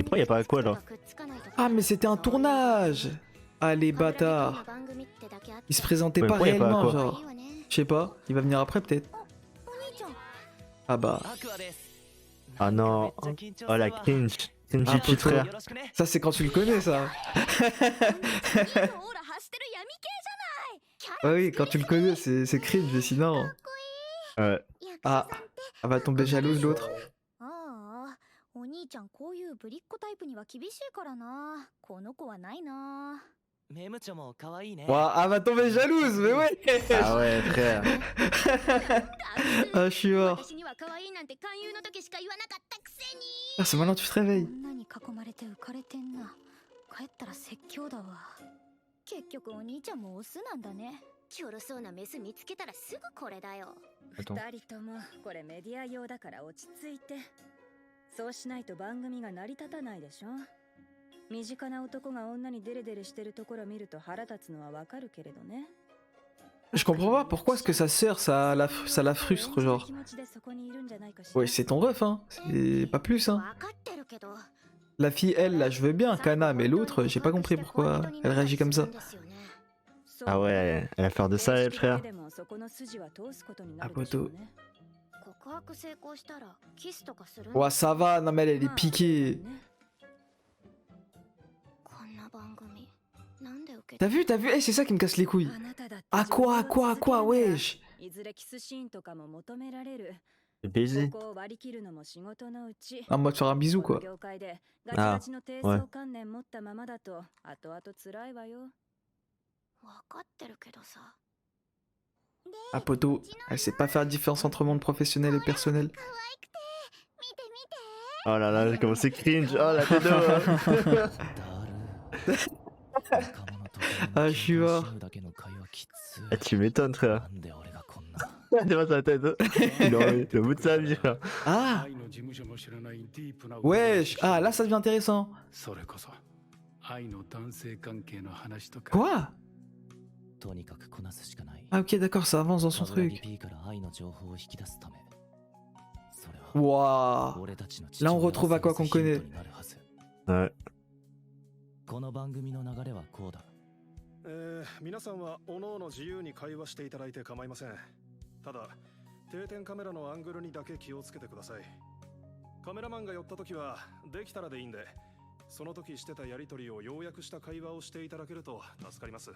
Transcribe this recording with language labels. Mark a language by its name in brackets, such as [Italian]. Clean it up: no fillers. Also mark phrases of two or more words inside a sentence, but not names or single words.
[French] Et pourquoi y a pas quoi là? Ah, mais c'était un tournage. Ah, les bâtards. Il se présentait Ouais, pas pourquoi y a pas réellement, quoi? genre. Je sais pas, il va venir après peut-être. Ah bah, [Japanese] アクアです [French] Ah non. [Japanese] めっちゃ緊張する Oh わ [French] la cringe. Cringy Ah, petit putain. frère. [Japanese] よろしくね [French] ça c'est quand tu le connais ça. [Japanese] オーラ発してる闇系じゃないキャ [French] Ah oui, quand tu le connais, c'est cringe, mais sinon. Ouais. [Japanese] 役者 [French] Ah, [Japanese] さんって [French] elle va tomber jalouse l'autre. [Japanese] ああお兄ちゃんこういうぶりっ子タイプには厳しいからなこの子はないなメムチョも可愛いね [French] Ouah, elle va tomber jalouse, mais ouais. Ah ouais, frère. Ah, je suis mort. [Japanese] 私には可愛いなんて勧誘の時しか言わなかったくせに [French] Ah, c'est maintenant que tu te réveilles. [Japanese] 女に囲まれて浮かれてんな帰ったら説教だわ結局お兄ちゃんもオスなんだねキョロそうなメス見つけたらすぐこれだよ [French] Attends. [Japanese] 二人ともこれメディア用だから落ち着いてそうしないと番組が成り立たないでしょ身近な男が女にデレデレしてるところ見ると腹立つのはわかるけれどね [French] Je comprends pas pourquoi est-ce que sa sœur, ça la frustre, genre. [Japanese] 気持ちでそこにいるんじゃないかしら [French] Ouais, c'est ton ref, hein. C'est pas plus, hein. [Japanese] 分かってるけど [French] La fille, elle, là, je veux bien, Kana, mais l'autre, j'ai pas compris pourquoi elle réagit comme ça. Ah ouais, elle a peur de ça, elle, frère. [Japanese] でもそこの筋は通すことになあるでしょうね告白成功したらキスとかする [French] Ouais, ça va, non mais elle est piquée. [Japanese] こんな番組なんで受け [French] T'as vu, Eh, c'est ça qui me casse les couilles. [Japanese] あなただって [French] À quoi, wesh. [Japanese] いずれキスシーンとかも求められる [French] Le baiser. [Japanese] ここを割り切るのも仕事のうち [French] En mode faire un bisou, [Japanese] この [French] quoi. [Japanese] 業界でガチガチの低はい層観念持ったままだと後々辛いわよ分かってるけどさ [French] Ah, poto, elle sait pas faire la différence entre monde professionnel et personnel. [Japanese] 可愛くて見て見て [French] Oh là là, comment c'est cringe. Oh la tête de... Ah, je suis mort. Ah, tu m'étonnes, frère. Devant sa tête. Il est au bout de sa vie, frère. Ah wesh. Ah, là, ça devient intéressant. Quoi? Ah, ok, d'accord, ça avance dans son truc. Waouh. Là, on retrouve à quoi qu'on connaît. Ouais. [Japanese] この番組の流れはこうだ。皆さんはおのおの自由に会話していただいて構いません。ただ、定点カメラのアングルにだけ気をつけてください。カメラマンが寄った時はできたらでいいんで、その時してたやりとりを要約した会話をしていただけると助かります。